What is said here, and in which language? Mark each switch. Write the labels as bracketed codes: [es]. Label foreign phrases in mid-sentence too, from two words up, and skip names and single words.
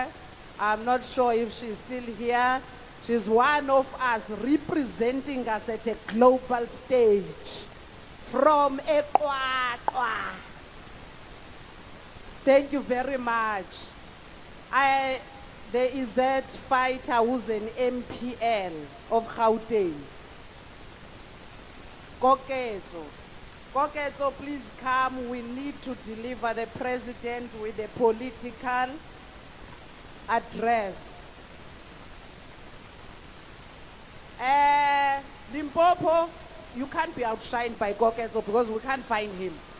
[en] I'm not sure if she's still here. She's one of us, representing us at a global stage from Ecuador. Thank you very much. There is that fighter who's an MPL of Gauteng. Koketso. Koketso, please come. We need to deliver the president with a political address. Limpopo, you can't be outshined by Koketso because we can't find him.